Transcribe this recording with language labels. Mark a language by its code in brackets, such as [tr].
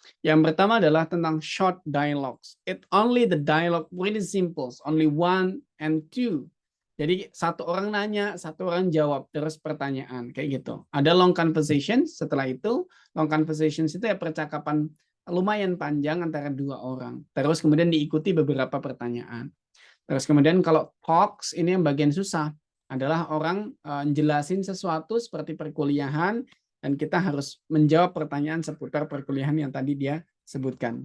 [id] Yang pertama adalah tentang short dialogues. [en] It only the dialogue really simple, only 1 and 2. [id] Jadi satu orang nanya, satu orang jawab, terus pertanyaan, kayak gitu. Ada long conversation, setelah itu, long conversations itu ya percakapan lumayan panjang antara 2 orang. Terus kemudian diikuti beberapa pertanyaan. Terus kemudian kalau talks, ini yang bagian susah, adalah orang jelasin sesuatu seperti perkuliahan, dan kita harus menjawab pertanyaan seputar perkuliahan yang tadi dia sebutkan.